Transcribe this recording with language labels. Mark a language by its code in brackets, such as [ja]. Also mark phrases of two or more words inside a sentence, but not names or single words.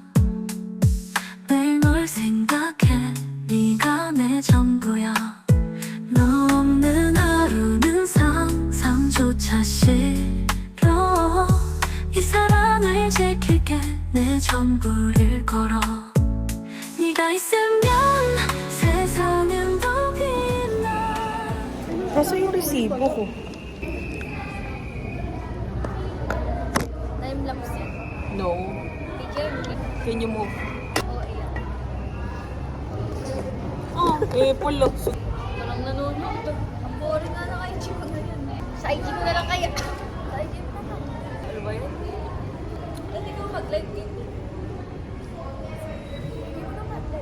[ko] 매일 널 생각해 네가 내 전부야 너 없는 하루는 상상조차 싫어 이 사랑을 지킬게 내 전부를 걸어 네가 있으면 세상은 더 빛나 [tl] Kaso yung resibo ko. Time-lapse yan. No. Picture. [en] Can you move? [tl] Oo, ayan. Oh, pulok. Walang nanonood. Ang boring nga ng IG ko na yan. Sa IG ko na lang kaya. Sa IG ko na lang. Ano ba yun? Dati ko mag-live din. Hindi ko na mag-live.